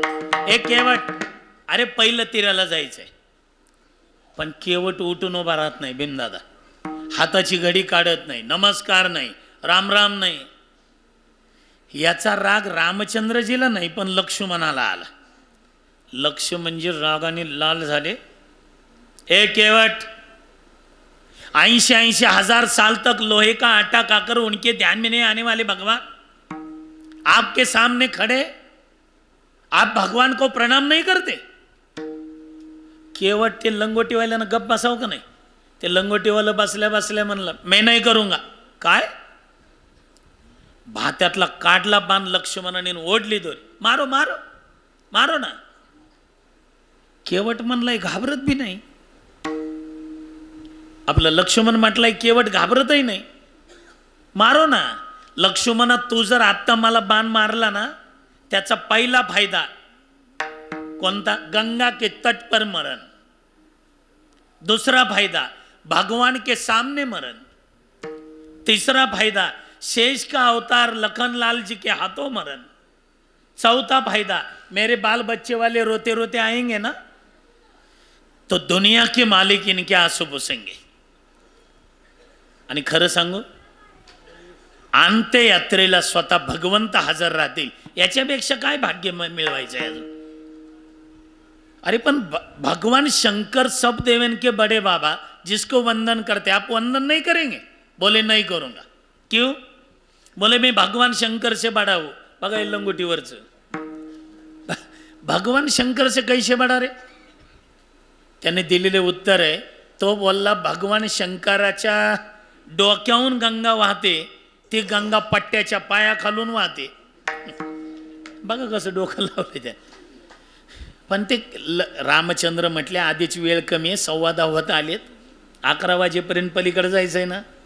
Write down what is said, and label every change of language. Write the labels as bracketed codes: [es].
[mr] ए केवट, अरे पहिलं तिराला जायचंय, पण केवट उठून उभा राहत नाही भीमदादा, हाताची घडी काढत नाही, नमस्कार नाही, राम राम नाही. याचा राग रामचंद्रजीला नाही, पण लक्ष्मणाला आला. लक्ष्मणजी रागाने लाल झाले. [hi] ए केवट, 80 हजार साल तक लोहे का आटा खाकर उनके ध्यान में नहीं आने वाले भगवान आपके सामने खड़े, आप भगवान को प्रणाम नहीं करते. [mr] केवट ते लंगोटीवाल्यानं गप बसाव का नाही. ते लंगोटीवाला बसल्या बसल्या म्हणलं, [hi] मैं नाही करूंगा. [mr] काय? भात्यातला काढला बाण लक्ष्मणाने ओढली दोरी. [hi] मारो मारो मारो ना. [mr] केवट म्हणलाय घाबरत बी नाही. आपलं लक्ष्मण म्हटलंय, केवट घाबरतही नाही. [hi] मारो ना. [mr] लक्ष्मणा, तू जर आत्ता मला बाण मारला ना, त्याचा पहिला फायदा कोणता? [hi] गंगा के तट पर मरण. दूसरा फायदा भगवान के सामने मरण. तीसरा फायदा शेष का अवतार लखनलाल जी के हाथों मरण. चौथा फायदा मेरे बाल बच्चे वाले रोते रोते आएंगे ना, तो दुनिया के मालिक इनके आंसू पुसेंगे. [mr] आणि खरं सांगू, अंत्ययात्रेला स्वतः भगवंत हजर राहतील, याच्यापेक्षा काय भाग्य मिळवायचं आहे अजून. [hi] अरे पण भगवान शंकर सब देवन के बड़े बाबा जिसको वंदन करते, आप वंदन नहीं करेंगे? बोले नहीं करूंगा. क्यों? बोले मैं भगवान शंकर से बड़ा हूं. [mr] बघा लंगोटीवरच, [hi] भगवान शंकर से कैसे बड़ा रे? [mr] त्याने दिलेले उत्तर आहे, तो बोलला भगवान शंकराच्या डोक्याहून गंगा वाहते, ती गंगा पट्ट्याच्या पायाखालून वाहते. बघा कसं डोकं लावले त्या. पण ते रामचंद्र म्हटले आधीच वेळ कमी आहे, 10:15 होत आलेत, 11 वाजेपर्यंत पलीकडे जायचं आहे ना.